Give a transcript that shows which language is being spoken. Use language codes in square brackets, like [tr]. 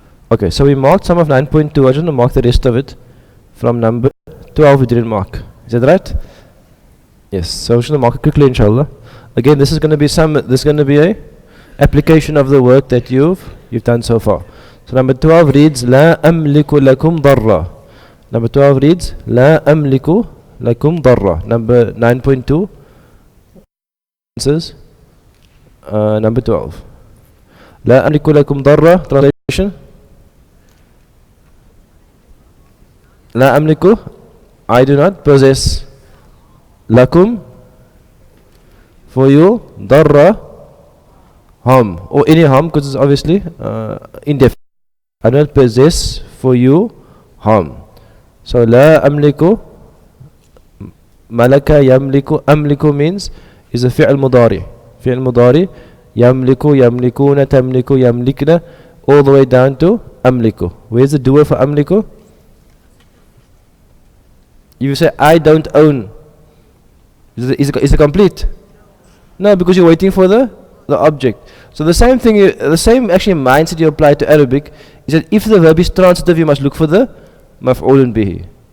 [en] Okay, so we marked some of 9.2. I just want to mark the rest of it. From number 12 we didn't mark. Is that right? Yes, so I'm just going to mark it quickly, inshallah. Again, this is going to be a application of the work that you've done so far. So number 12 reads [ar] لا أملك لكم ضرا. [en] Number 12 reads لا أملك لكم ضرا. Number 9.2 answers number 12. [ar] لا أملك لكم ضرا. [en] Translation: [ar] لا أملك, [en] I do not possess, لكم, for you, ضرا, harm, or any harm, because it's obviously indefinite. I do not possess for you harm. [ar] So لا أملك, ملك يملك, أملك [en] means is a [ar] فعل مضارع. فعل مضارع يملك, يملكون, تملك, يملكنا, [en] all the way down to [ar] أملك. [en] Where's the doer for أملك? You say I don't own. Is it complete? No, because you're waiting for the object. So the same thing, the same actually mindset you apply to Arabic is that if the verb is transitive, you must look for the maf'ulun bihi.